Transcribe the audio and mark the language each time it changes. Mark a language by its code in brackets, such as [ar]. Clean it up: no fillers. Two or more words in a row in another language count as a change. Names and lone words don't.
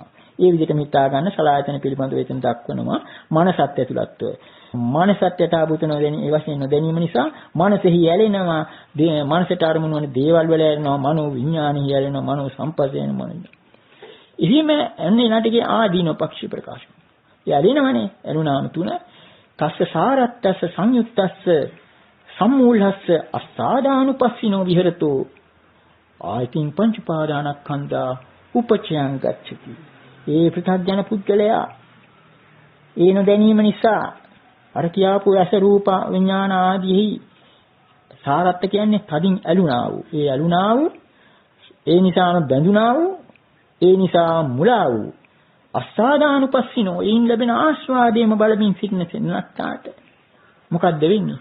[si] ඒ විදිහට හිතා ගන්න සලආයතන පිළිබඳව එතන දක්වනවා මනසත් ඇතුළත්ව. මනසත් යථාභූත නොදැනීම ඒ වශයෙන් නොදැනීම නිසා මනසෙහි ඇලෙනවා. මනසට අරමුණු වන දේවල් වල ඇලෙනවා. මනෝ විඥානෙහි ඇලෙනවා. මනෝ සම්පස්සේ ඇලෙනවා. එහෙම එන්නේ නැටිගේ ආදීන පක්ෂ ප්‍රකාශ. ඒ ඇලෙනවනේ. ඇලුනාම තුන [pi] තස්ස සාරත්තස්ස සංයුත්තස්ස සම්මූලස්ස අස්සාදානුපස්සිනෝ විහෙරතෝ ආයතින් පංච පාදානස්කන්ධා උපචයං ගච්ඡති. [si] ඒ පෘථග්ජන පුද්ගලයා ඒ නොදැනීම නිසා අර කියාපු ඇස රූප විඥාන ආදීහි සාරත්ත කියන්නේ තදින් ඇලුනා වූ. ඒ ඇලුනා වූ ඒ නිසාම බැඳුනා වූ ඒ නිසා මුලා වූ අස්සාදානුපස්සිනෝ ඊන් ලැබෙන ආස්වාදයේම බලමින් සිටින සෙන්නත්තාට මොකක්ද වෙන්නේ?